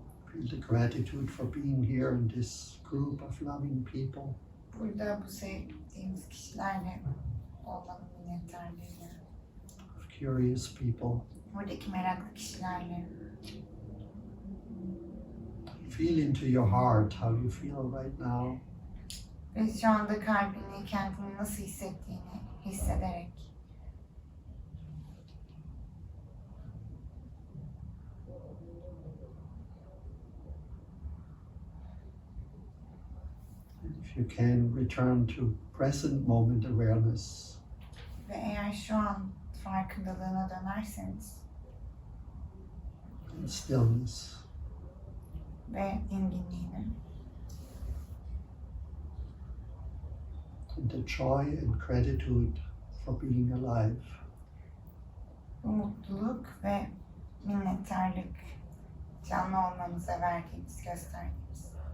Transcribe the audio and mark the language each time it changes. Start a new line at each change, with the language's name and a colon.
English: Feel the gratitude for being here in this group of loving people.
Turkish: Burada bu sevdiğimiz kişilerle olmanın minnettarlığıyla,
English: Of curious people.
Turkish: buradaki meraklı kişilerle.
English: Feel into your heart how you feel right now.
Turkish: Ve şu anda kalbini, kendini nasıl hissettiğini hissederek.
English: And if you can, return to present moment awareness.
Turkish: Ve eğer şu an farkındalığına dönerseniz
English: And stillness.
Turkish: ve dinginliğine
English: And the joy and gratitude for being alive.
Turkish: bu mutluluk ve minnettarlık canlı olmamıza verdiğimiz, gösterdiğimiz.